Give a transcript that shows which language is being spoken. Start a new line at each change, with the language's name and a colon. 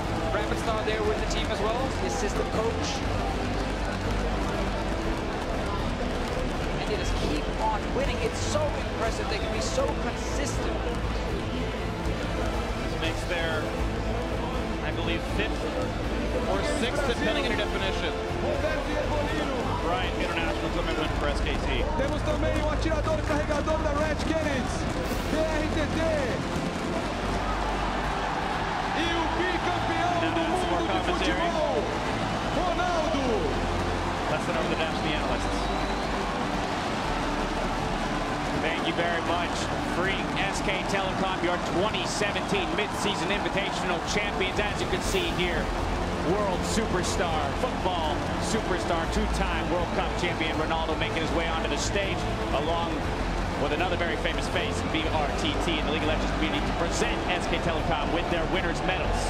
English: Rapid's not there with the team as well, his assistant coach. And they just keep on winning. It's so impressive. They can be so consistent. This makes their, I believe, 5th or 6th, depending on your definition. Right, international tournament win for SKT.
Portuguese: Temos também o atirador carregador da Red Canids, PERKZ. E o bicampeão do mundo de futebol, Ronaldo.
English: Let's send over the dash to the analysts. Thank you very much. Free SK Telecom, your 2017 mid-season invitational champions. As you can see here, world superstar, football superstar, two-time World Cup champion Ronaldo making his way onto the stage, along with another very famous face, BRTT, in the League of Legends community, to present SK Telecom with their winners' medals.